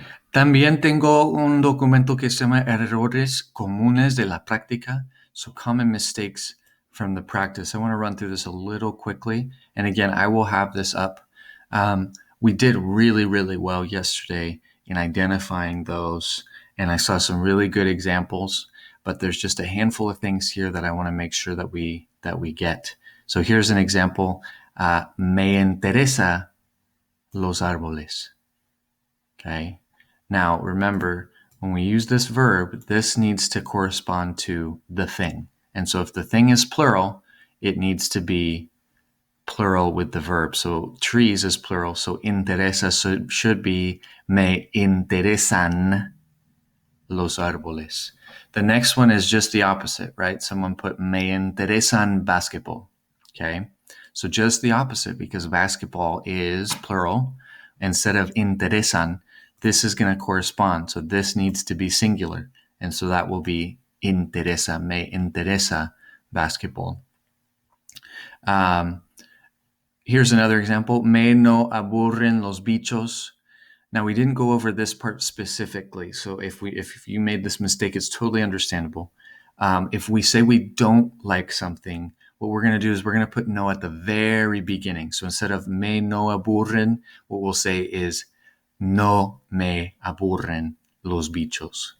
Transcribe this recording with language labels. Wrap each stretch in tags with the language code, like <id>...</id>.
<es>También tengo un documento que se llama Errores comunes de la práctica.</es> <en>So common mistakes from the practice. I want to run through this a little quickly. And again, I will have this up. We did really, really well yesterday in identifying those. And I saw some really good examples, but there's just a handful of things here that I want to make sure that we get. So here's an example.</en> <es>Me interesa los árboles.</es> <en>Okay. Now remember, when we use this verb, this needs to correspond to the thing. And so if the thing is plural, it needs to be plural with the verb. So trees is plural. So interesa should be</en> <es>me interesan los árboles.</es> <en>The next one is just the opposite, right? Someone put</en> <es>me interesan</es> <en>basketball. Okay. So just the opposite, because basketball is plural. Instead of interesan, this is going to correspond. So this needs to be singular. And so that will be interesa,</en> <es>me interesa</es> <en>basketball. Here's another example.</en> <es>Me no aburren los bichos.</es> <en>Now, we didn't go over this part specifically. So if you made this mistake, it's totally understandable. If we say we don't like something, what we're going to do is we're going to put no at the very beginning. So instead of</en> <es>me no aburren,</es> <en>what we'll say is</en> <es>no me aburren los bichos.</es>